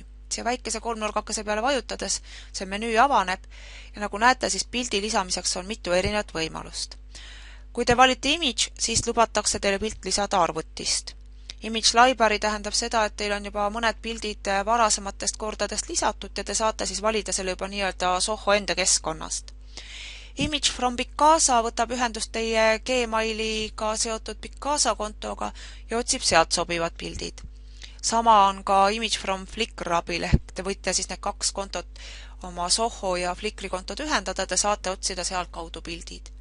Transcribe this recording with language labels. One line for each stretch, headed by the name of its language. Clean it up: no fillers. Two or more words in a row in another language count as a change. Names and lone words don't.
Estonian: See väikese kolmnurgakese peale vajutades see menüü avaneb ja nagu näete, siis pildi lisamiseks on mitu erinevat võimalust. Kui te valite image, siis lubatakse teile pilt lisada arvutist.
English: Image library
Estonian: tähendab seda, et teil on juba mõned pildid varasematest kordadest lisatud ja te saate siis valida selle juba nii-öelda Soho enda keskkonnast.
English: Image from Picasa
Estonian: võtab ühendust teie Gmailiga seotud Picasa kontoga ja otsib sealt sobivad pildid. Sama on ka
English: Image from Flickr
Estonian: abil, ehk te võite siis need kaks kontot, oma Soho ja Flickri kontot ühendada, te saate otsida sealt kaudu pildid.